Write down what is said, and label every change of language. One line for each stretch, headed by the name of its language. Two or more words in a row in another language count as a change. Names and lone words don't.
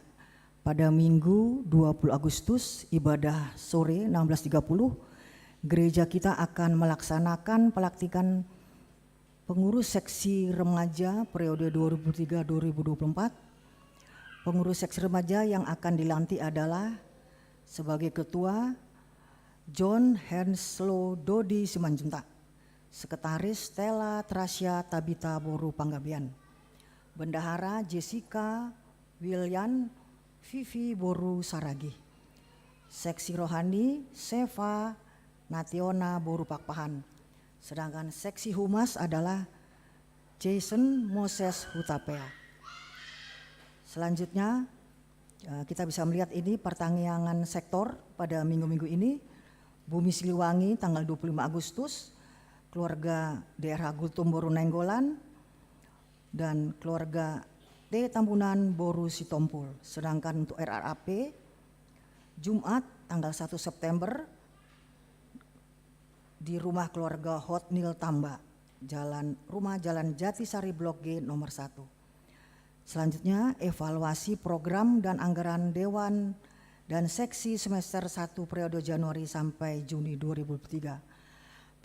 Indonesian: Pada Minggu 20 Agustus ibadah sore 16.30 gereja kita akan melaksanakan pelantikan pengurus seksi remaja periode 2003-2024. Pengurus seksi remaja yang akan dilantik adalah sebagai ketua John Henslow Dodi Simanjuntak, sekretaris Stella Trasya Tabita Boru Panggabean, bendahara Jessica William Vivi Boru Saragi, seksi rohani Seva Nationa Boru Pakpahan, sedangkan seksi humas adalah Jason Moses Hutapea. Selanjutnya kita bisa melihat ini pertanggungan sektor pada minggu-minggu ini. Bumi Siliwangi tanggal 25 Agustus, keluarga daerah Gultum Boru Nainggolan dan keluarga T Tambunan Boru Sitompul. Sedangkan untuk RRAP Jumat tanggal 1 September di rumah keluarga Hotnil Tamba, Jalan Jatisari Blok G nomor 1. Selanjutnya evaluasi program dan anggaran Dewan dan Seksi semester 1 periode Januari sampai Juni 2023.